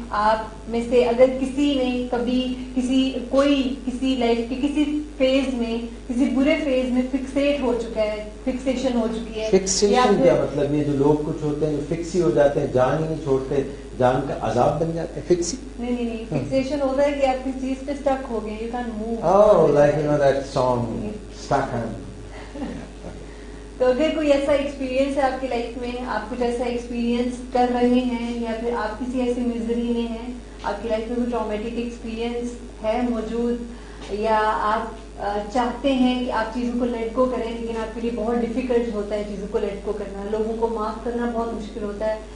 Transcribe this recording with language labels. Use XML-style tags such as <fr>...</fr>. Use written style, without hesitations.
<ur>آپ میں سے اگر کسی نے کبھی کسی لائف کے کسی فیز میں، کسی برے فیز میں فکسیٹ ہو چکا ہے، فکسیشن ہو چکی ہے. فکسیشن کیا مطلب؟ یہ جو لوگ کچھ ہوتے ہیں جو فکس ہی ہو جاتے ہیں، جان ہی نہیں چھوڑتے، جان کا عذاب بن جاتے ہیں. فکس نہیں فکسیشن ہوتا ہے کہ آپ کسی چیز پہ اسٹک ہو گئے،</ur> <en>You can move. Oh, like you know that song, Stuck on.</en> <ur>تو اگر کوئی ایسا ایکسپیرینس ہے آپ کی لائف میں، آپ کچھ ایسا ایکسپیرینس کر رہے ہیں، یا پھر آپ کسی ایسی میزری میں ہیں، آپ کی لائف میں کوئی ٹرامیٹک ایکسپیرینس ہے موجود، یا آپ چاہتے ہیں کہ آپ چیزوں کو لیٹ گو کریں، لیکن آپ کے لیے بہت ڈیفیکلٹ ہوتا ہے چیزوں کو لیٹ گو کرنا، لوگوں کو معاف کرنا بہت مشکل ہوتا ہے.</ur>